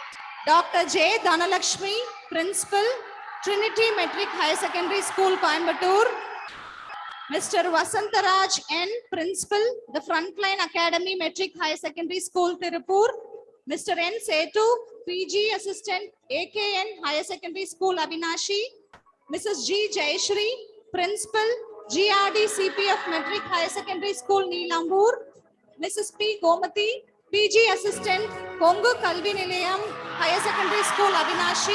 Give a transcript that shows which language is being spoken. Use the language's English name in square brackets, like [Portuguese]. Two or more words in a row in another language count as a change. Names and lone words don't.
[English] Dr. J. Dhanalakshmi, Principal, Trinity Metric Higher Secondary School, Coimbatore. Mr. Vasantaraj N, Principal, the Frontline Academy Metric Higher Secondary School, Tirupur. Mr. N. Setu, PG Assistant, AKN Higher Secondary School, Avinashi. Mrs. G. Jayashri, Principal, GRD CPF Metric Higher Secondary School, Neelambur. Mrs. P. Gomati, PG Assistant, Kongu Kalvi Nilayam Higher Secondary School, Avinashi.